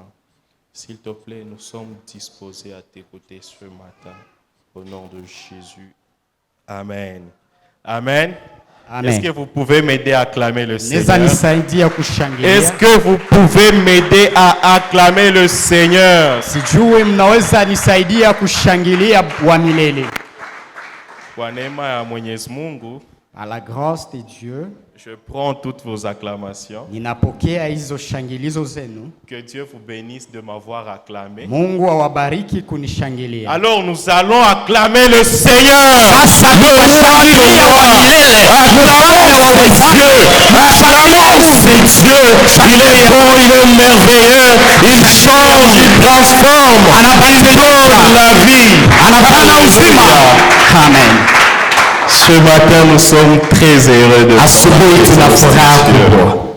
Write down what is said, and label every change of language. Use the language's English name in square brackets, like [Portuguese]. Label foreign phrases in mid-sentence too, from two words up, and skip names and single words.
[French] S'il te plaît, nous sommes disposés à t'écouter ce matin. Au nom de Jésus. Amen. Amen. Amen. Est-ce que vous pouvez m'aider à acclamer le Seigneur? Est-ce que vous pouvez m'aider à acclamer le Seigneur? [Swahili] Kwa neema ya Mwenyezi Mungu, [French] à la grâce de Dieu, je prends toutes vos acclamations. [Swahili] Ninapokea hizo shangilizo zenu. [French] Que Dieu vous bénisse de m'avoir acclamé. [Swahili] Mungu awabariki kunishangilia. [French] Alors nous allons acclamer le Seigneur. [Swahili] Sasa tutashangilia kwa milele. [French] C'est Dieu. Il est bon, il est merveilleux. Il change, il transforme. Il donne la vie. Amen. Ce matin, nous sommes très heureux de vous.